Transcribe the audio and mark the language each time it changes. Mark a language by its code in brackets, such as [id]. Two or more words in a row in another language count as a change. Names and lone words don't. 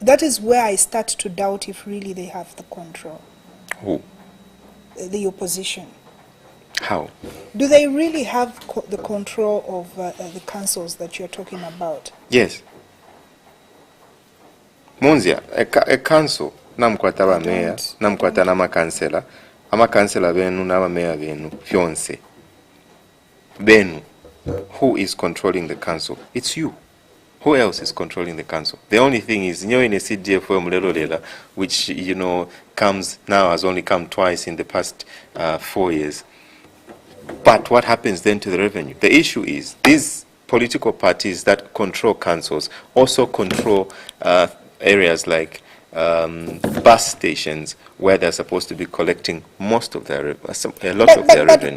[en] that is where I start to doubt if really they have the control. Who? The opposition. How? Do they really have the control of the councils that you're talking about? Yes. Munzia, a council, [bem] namkwata ba mayor, namkwata n'amakansela, amakansela benu n'abameya benu, fyonse. Benu, [en] who is controlling the council? It's you. Who else is controlling the council? The only thing is, in a CDF Lela, which, comes now, has only come twice in the past 4 years. But what happens then to the revenue? The issue is, these political parties that control councils also control areas like bus stations, where they're supposed to be collecting most of their revenue.